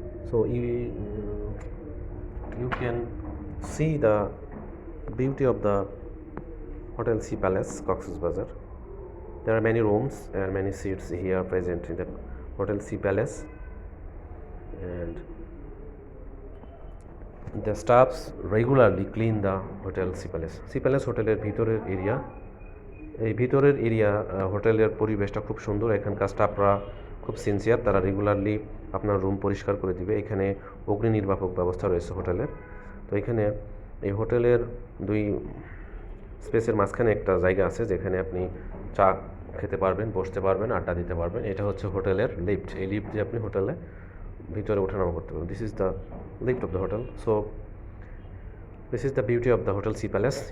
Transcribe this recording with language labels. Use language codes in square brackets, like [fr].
[en] So you can see the beauty of the Hotel Sea Palace, Coxs Bazar. There are many rooms and many seats here present in the Hotel Sea Palace, and the staffs regularly clean the Hotel Sea Palace. [bn] Sea Palace হোটেলের ভিতরের area, এই ভিতরের area হোটেলের পরিবেশটা খুব সুন্দর। এখানকার স্টাফরা খুব সিনসিয়ার, তারা রেগুলারলি আপনার রুম পরিষ্কার করে দিবে। এখানে অগ্নি নির্বাপক ব্যবস্থা রয়েছে হোটেলের। তো এখানে এই হোটেলের দুই স্পেসের মাঝখানে একটা জায়গা আছে যেখানে আপনি চা খেতে পারবেন, বসতে পারবেন, আড্ডা দিতে পারবেন। এটা হচ্ছে হোটেলের লিফট। এই লিফট দিয়ে আপনি হোটেলে ভিতরে ওঠানামা করতে পারবেন। [en] This is the lift of the hotel. So this is the beauty of the Hotel Sea Palace.